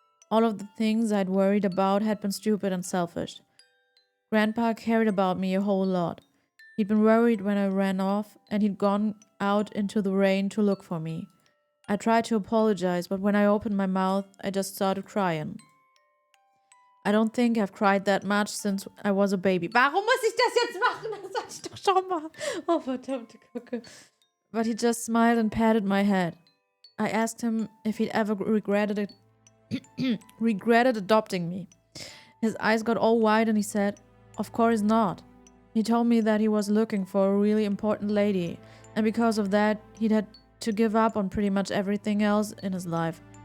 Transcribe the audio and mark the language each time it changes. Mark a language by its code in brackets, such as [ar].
[en] All of the things I'd worried about had been stupid and selfish. Grandpa cared about me a whole lot. He'd been worried when I ran off, and he'd gone out into the rain to look for me. I tried to apologize, but when I opened my mouth, I just started crying. I don't think I've cried that much since I was a baby. [de] Warum muss ich das jetzt machen? Das sag ich doch schon mal. Oh, verdammte Kacke. [en] But he just smiled and patted my head. I asked him if he'd ever regretted adopting me. His eyes got all wide and he said, "Of course not." He told me that he was looking for a really important lady, and because of that, he'd had to give up on pretty much everything else in his life.